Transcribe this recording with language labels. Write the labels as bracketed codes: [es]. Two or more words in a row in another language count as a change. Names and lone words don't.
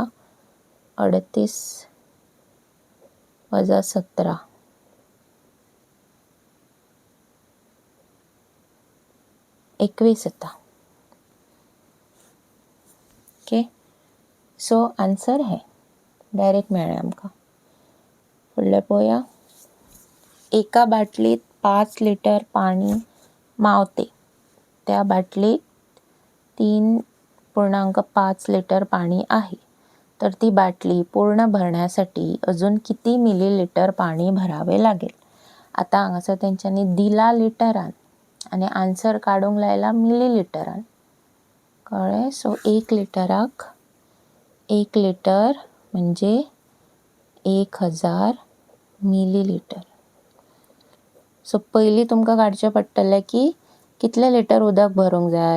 [kok] 38 वजा 17 21 येता. ओके. सो आन्सर हे डायरेक्ट मेळ्ळें आमकां. फुडलें पळोवया. [mr] एका बाटलीत 5 लिटर पाणी मावते. त्या बाटलीत 3.5 लिटर पाणी आहे. तर ती बाटली पूर्ण भरण्यासाठी अजून किती मिलीलिटर पाणी भरावे लागेल? [kok] आता हांगासर तेंच्यांनी दिला लिटरान आणि आन्सर काडूंक लायला मिलीलिटरान. कळ्ळें? सो 1 लिटराक 1 लिटर म्हणजे 1000 मिलीलिटर. सो पयलीं तुमकां काडचें पडटलें की कितले लिटर उदक भरूंक जाय.